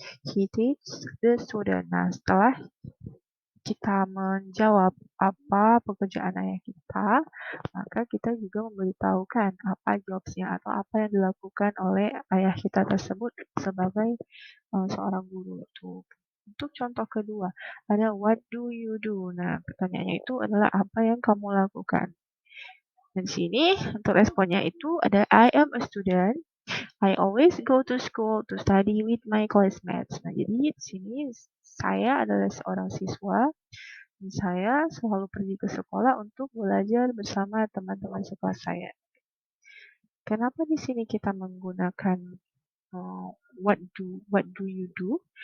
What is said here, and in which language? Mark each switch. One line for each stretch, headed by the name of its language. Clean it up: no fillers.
English: He teaches the student.
Indonesian: Nah, setelah kita menjawab apa pekerjaan ayah kita, maka kita juga memberitahukan apa jobsnya atau apa yang dilakukan oleh ayah kita tersebut sebagai seorang guru itu. Untuk contoh kedua, ada
English: what do you do?
Indonesian: Nah, pertanyaannya itu adalah apa yang kamu lakukan. Dan di sini untuk responnya itu ada
English: I am a student. I always go to school to study with my classmates.
Indonesian: Nah, jadi di sini saya adalah seorang siswa dan saya selalu pergi ke sekolah untuk belajar bersama teman-teman sekelas saya. Kenapa di sini kita menggunakan
English: what do you do?